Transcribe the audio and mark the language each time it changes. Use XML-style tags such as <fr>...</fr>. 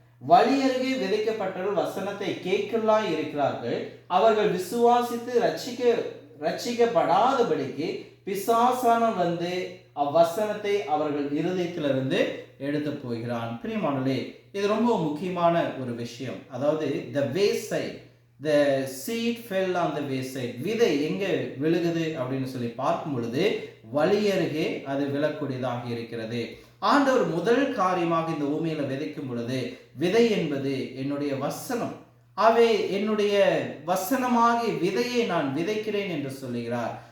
<ta>வழியருகே விதைக்கப்பட்டவர்கள் வசனத்தை கேட்கலாம் இருக்கிறார்கள். அவர்கள் விசுவாசித்து ரட்சிக்கப்படாதபடிக்கு பிசாசானவன் வந்து அவ்வசனத்தை அவர்கள் இருதயத்திலிருந்து எடுத்து போகிறான். பிரியமானவர்களே, இது ரொம்ப முக்கியமான ஒரு விஷயம்.</ta> <en>அதாவது the wayside, the seed fell on the wayside.</en> <ta>விதை எங்க விழுகுது அப்படின்னு சொல்லி பார்க்கும் பொழுது வழியருகே அது விழக்கூடியதாக இருக்கிறது. ஆண்டவர் முதல் காரியமாக இந்த பூமியில விதைக்கும் பொழுது, விதை என்பது என்னுடைய வசனம், அவை என்னுடைய வசனமாகி விதையை நான் விதைக்கிறேன் என்று சொல்லுகிறார்.</ta>